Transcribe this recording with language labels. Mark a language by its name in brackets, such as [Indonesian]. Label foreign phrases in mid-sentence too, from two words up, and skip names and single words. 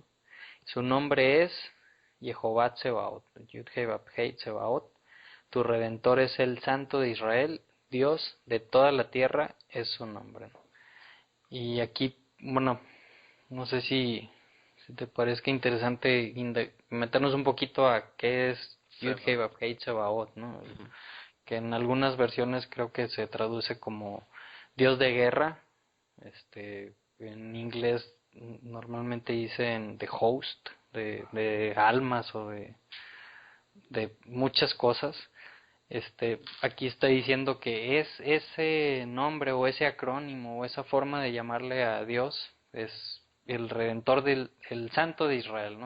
[Spanish] Su nombre es Jehová Tsebaot, Yud-Heh-Vav-Heh Tsebaot. Tu Redentor es el Santo de Israel, Dios de toda la tierra es su nombre. Y aquí, bueno, no sé si te parezca interesante meternos un poquito a qué es Seba. Yud-Heh-Vav-Heh Tsebaot, ¿no? Ujú. Que en algunas versiones creo que se traduce como Dios de guerra. En inglés normalmente dicen [English] the host, [Spanish] de almas o de muchas cosas. Aquí está diciendo que es ese nombre o ese acrónimo o esa forma de llamarle a Dios es el Redentor el Santo de Israel, ¿no?